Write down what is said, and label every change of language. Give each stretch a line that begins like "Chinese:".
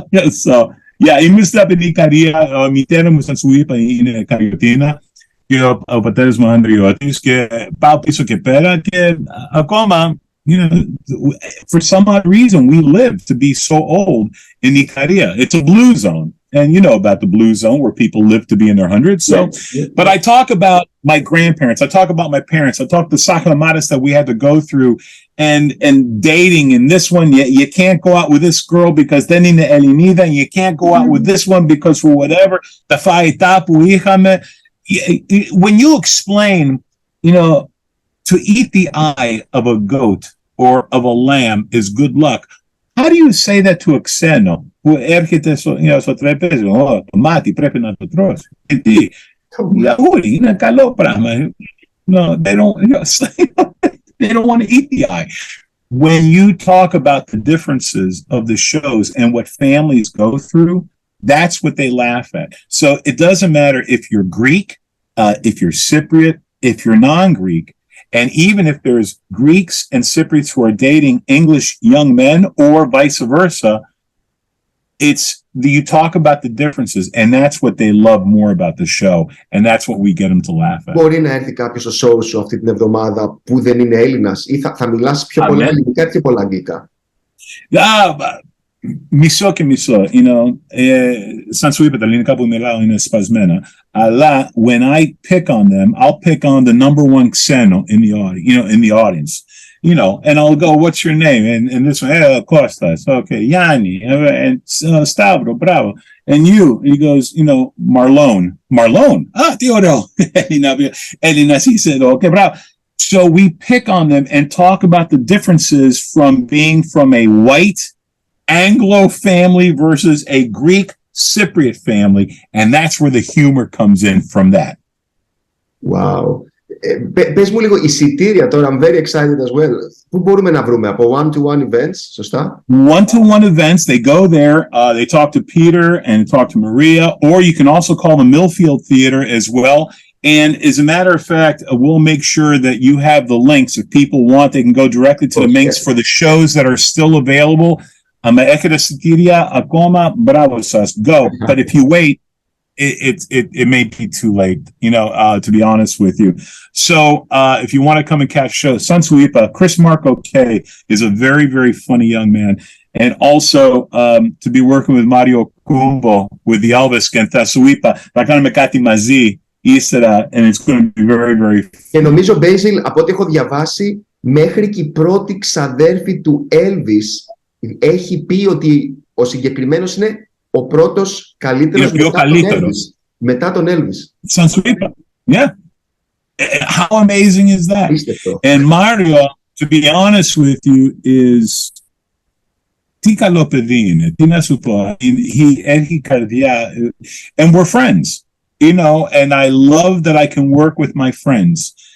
Greek: So, yeah, ήμουν από την Ικαρία. Μητέρα μου, σαν σου είπα, είναι Καριωτίνα. Και ο πατέρας μου Ανδριώτης. Και πάω πίσω και πέρα. Και ακόμα,
English: you know, for some odd reason, we live to be so old in Ikaria. It's a blue zone. And you know about the blue zone where people live to be in their hundreds. So, but I talk about my grandparents. I talk about my parents. I talk the saklamatas that we had to go through and dating. And this one, you can't go out with this girl because then in the Elinida, and you can't go out with this one because for whatever. When you explain, you know, to eat the eye of a goat or of a lamb is good luck. How do you say that to a xeno
Greek: που έρχεται στο τραπέζι? Το μάτι πρέπει να το τρώσει. Γιατί γιαγούρι είναι καλό πράγμα.
English: No, they don't want to eat the eye. When you talk about the differences of the shows and what families go through, that's what they laugh at. So it doesn't matter if you're Greek, if you're Cypriot, if you're non-Greek, and even if there's Greeks and Cypriots who are dating English young men or vice versa, you talk about the differences, and that's what they love more about the show, and that's what we get them to laugh at.
Greek: Μπορεί να έρθει κάποιος στο show σου αυτή την εβδομάδα που δεν είναι Έλληνας ή θα μιλάς πιο πολλά ελληνικά ή πιο πολλά αγγλικά? Μισό και μισό,
English: you know,
Greek: σαν σου είπα τα ελληνικά που μιλάω είναι σπασμένα, αλλά
English: when I pick on them, I'll pick on the number one xeno in the audience, and I'll go, what's your name? And this one, Costas. Okay, Yanni. And Stavro, bravo. And you? And he goes, Marlon. Marlon? Theodore. And he said, okay, bravo. So we pick on them and talk about the differences from being from a white Anglo family versus a Greek Cypriot family. And that's where the humor comes in from that. Wow.
Greek: Πες μου λίγο εισιτήρια τώρα,
English: I'm very excited as well.
Greek: Πού μπορούμε να βρούμε, από one-to-one events, σωστά?
English: One-to-one events, they go there, they talk to Peter and talk to Maria, or you can also call the Millfield Theater as well. And as a matter of fact, we'll make sure that you have the links. If people want, they can go directly to the links for the shows that are still available.
Greek: Έχετε εισιτήρια ακόμα, μπράβο σας, go.
English: But if you wait, it may be too late, to be honest with you. So if you want to come and catch shows, Sansuipa, Chris Marco K is a very, very funny young man. And also to be working with Mario Kumbo with the Elvis και Sansuipa,
Greek: θα κάνουμε κάτι μαζί ύστερα,
English: and it's going to be very, very fun.
Greek: Και νομίζω, Basile, από ό,τι έχω διαβάσει, μέχρι και η πρώτη ξαδέρφη του Elvis έχει πει ότι ο συγκεκριμένος είναι ο πρώτος καλύτερος μετά τον Elvis.
English: Sansuipa, yeah. How amazing is that? And Mario, to be honest with you, is
Greek: τι καλό παιδί είναι, τι να σου πω, έχει καρδιά,
English: and we're friends, and I love that I can work with my friends.